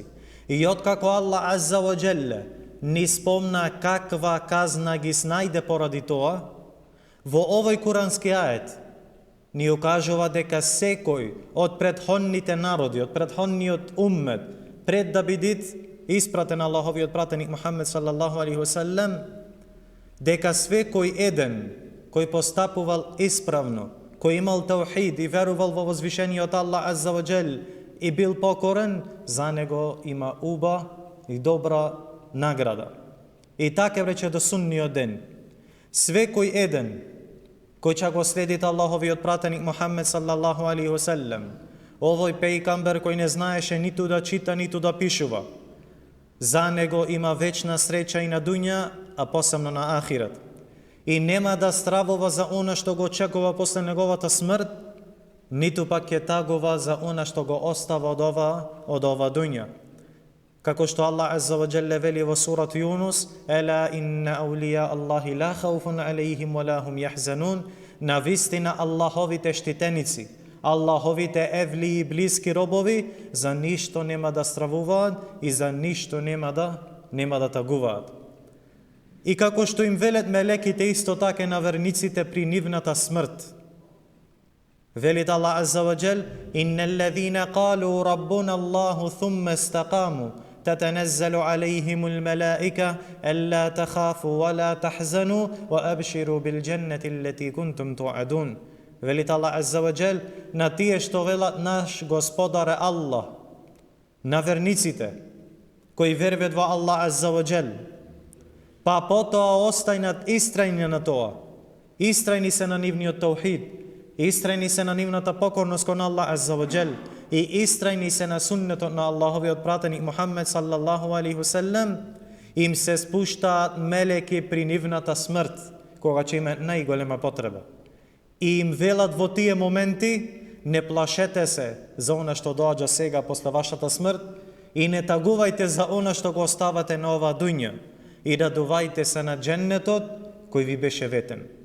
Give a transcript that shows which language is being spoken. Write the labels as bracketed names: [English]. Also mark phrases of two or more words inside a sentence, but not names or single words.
[Macedonian] И откако Аллах [Arabic] عز وجل [Macedonian] ни спомна каква казна ги снајде поради тоа, во овој курански ает ни укажува дека секој од претходните народи, од претходниот уммет, пред да биде испратен Аллаховиот пратеник Мухаммед [Arabic] صلى الله عليه وسلم, [Macedonian] дека свекој еден кој постапувал исправно, кој имал таухид и верувал во возвишениот Аллах [Arabic] عز وجل [Macedonian] и бил покорен, за него има уба и добра награда. И така рече до судниот ден. Свекој еден кој ќе го следите Аллаховиот пратеник Мухаммед [Arabic] صلى الله عليه وسلم, [Macedonian] овој пејгамбер кој не знаеше ниту да чита, ниту да пишува, за него има вечна среќа и на дуња, а посебно на ахират. И нема да стравува за она што го очекува после неговата смрт, ниту пак ќе тагува за она што го остава од ова дуња. Како што [Arabic] الله عز وجل [Macedonian] вели во сурат [Arabic] Јунус: "ألا إن أولياء الله لا خوف عليهم ولا هم يحزنون." [Macedonian] Навистина Аллаховите штитеници, Аллаховите евли и блиски робови за ништо нема да стравуваат и за ништо нема да тагуваат. И како што им велат мелеките, исто така на верниците при нивната смрт. [Arabic] Велит الله عز وجل: "إن الذين قالوا ربنا الله ثم استقاموا تتنزل عليهم الملائكة ألا تخافوا ولا تحزنوا وأبشروا بالجنة التي كنتم توعدون." [Macedonian] Велит Аллах [Arabic] عز وجل [Macedonian] на тие што велат наш Господар е Аллах, на верниците кои веруват во Аллах [Arabic] عز وجل, [Macedonian] па потоа остајнат истрајни на тоа, истрајни се на нивниот таухид, истрајни се на нивната покорност кон Аллах [Arabic] عز وجل [Macedonian] и истрајни се на суннетот на Аллаховиот пратеник Мухаммед [Arabic] صلى الله عليه وسلم, [Macedonian] им се спуштаат мелеки при нивната смрт, кога ќе има најголема потреба. И им велат во тие моменти: не плашете се за она што доаѓа сега после вашата смрт и не тагувајте за она што го оставате на оваа дуња и радувајте се на дженнетот кој ви беше ветен.